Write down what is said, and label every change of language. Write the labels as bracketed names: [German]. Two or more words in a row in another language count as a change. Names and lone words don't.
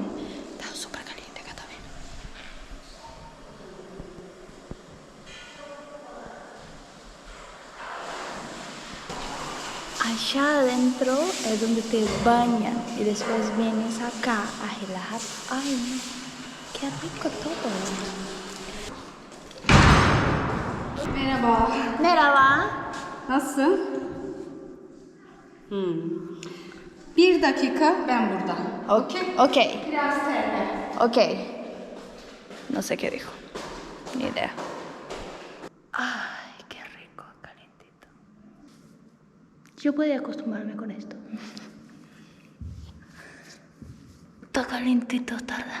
[Spanish] Está súper caliente acá también. Allá adentro es donde te bañan y después vienes acá a relajar. Ay, no. Qué rico todo. [Turkish] Merhaba. Merhaba. Nasılsın? Bir dakika ben burada. [Spanish] Ok. Ok. No sé qué dijo. Ni idea. Ay, qué rico, calientito. Yo podía acostumbrarme con esto. Está calientito, tarda.